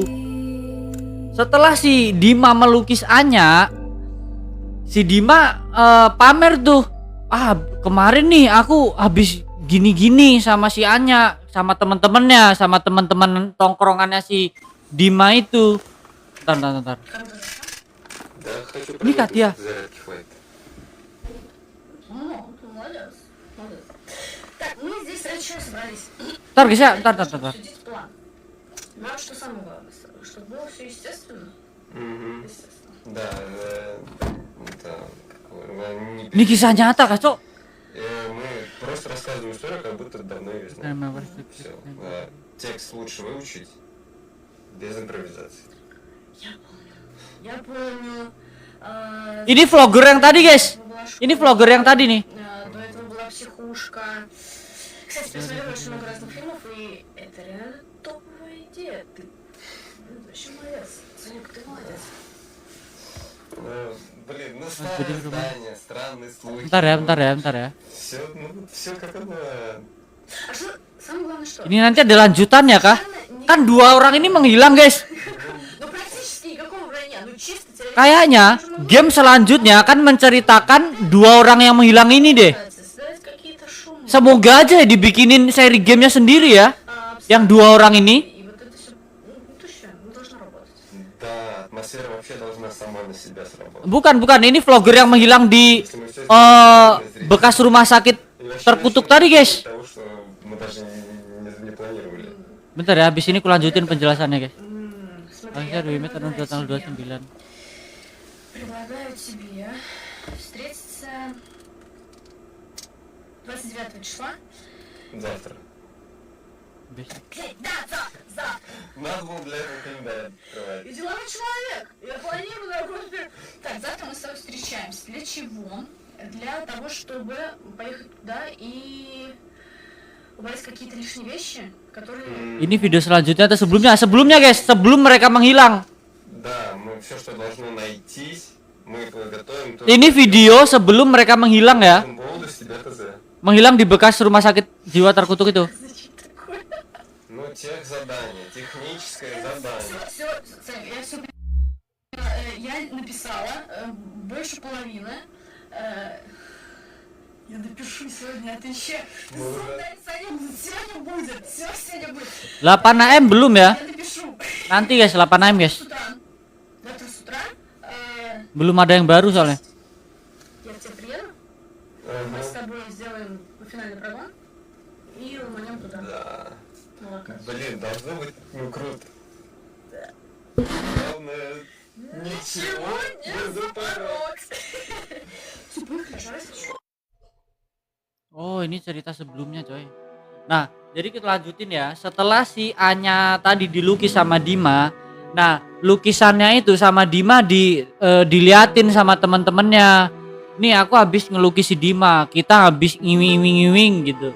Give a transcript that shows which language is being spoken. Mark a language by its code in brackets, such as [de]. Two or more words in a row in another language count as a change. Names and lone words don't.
[id] Setelah si Dima melukis Anya, si Dima pamer tuh, kemarin nih aku habis gini-gini sama si Anya, sama temen-temennya, sama temen-temen tongkrongannya si Dima itu. Bentar. [ru] Да, хочу [id] Ini Katia. [ru] зарядки хватит. Молодец. Так, мы здесь ради чего собрались? [id] Ntar guys ya, ntar. [ru] Обсудить план. Нам что самое главное, чтобы было все естественно. Мгм. Естественно. Да, это не [id] Ini kisah nyata kacau. [ru] мы просто рассказываем историю, как будто давно ее знаем. Все. Текст лучше выучить без импровизации. Я помню. [id] Ini vlogger yang tadi guys. Ini vlogger yang tadi nih. [ru] До этого была психушка. Кстати, посмотрела очень много разных фильмов, и это реально топовая идея. Ты вообще молодец. Санек, ты молодец. Блин, ну старое здание, странный слухи. [id] Bentar ya. [ru] Все как оно. А что, самое главное, что? [id] Ini nanti ada lanjutannya kah? Kan dua orang ini menghilang guys. [ru] Ну, практически никакого вранья, ну чисто теоретически. [id] Kayaknya game selanjutnya akan menceritakan dua orang yang menghilang ini deh. [ru] Создать какие-то шумы. [id] Semoga aja dibikinin seri gamenya sendiri ya. Yang dua orang ini. [ru] И вот это все, ну точно, ну должно работать. Да, атмосфера вообще должна сама на себя сработать. [id] Bukan. Ini vlogger yang menghilang di bekas rumah sakit terkutuk tadi guys. [ru] Того, что мы даже не планировали. [id] Bentar ya, habis ini kulanjutin penjelasannya guys. [ru] Смотри, [id] Akhirnya Wimet tahun tanggal 29. [ru] предлагаю тебе встретиться 29 числа. Завтра. Да, завтра. Надо было для этого календарь открывать. Я деловой человек. Я планирую на работе. Так, завтра мы с тобой встречаемся. Для чего? Для того, чтобы поехать туда и убрать какие-то лишние вещи, которые... [id] Ini video selanjutnya atau sebelumnya guys, sebelum mereka menghilang. [ru] Да, мы все, что должно найтись, мы подготовим. [id] Ini video sebelum mereka мenghilang ya. [ru] По поводу себя ТЗ. [id] Menghilang di bekas rumah sakit jiwa terkutuk itu. [ru] Ну, тех задание, техническое задание. Все, я все я написала больше половины. Я напишу сегодня, а ты еще... Сегодня будет, все сегодня будет. [id] 8 AM belum ya? [ru] Я напишу. [id] Nanti guys, 8 AM guys. [ru] С утра. Завтра с утра [id] Belum ada yang baru soalnya. [ru] я к тебе приеду. Мы с тобой сделаем финальный прогон и ломанем туда. Да. На локацию. Блин, должно быть, ну, круто. Главное, ничего не запороть. Все, поехали, жарайся. [id] Oh, ini cerita sebelumnya coy. Nah, jadi kita lanjutin ya. Setelah si Anya tadi dilukis sama Dima, nah lukisannya itu sama Dima diliatin sama teman-temannya. Nih aku habis ngelukis si Dima, kita habis ngiwing gitu.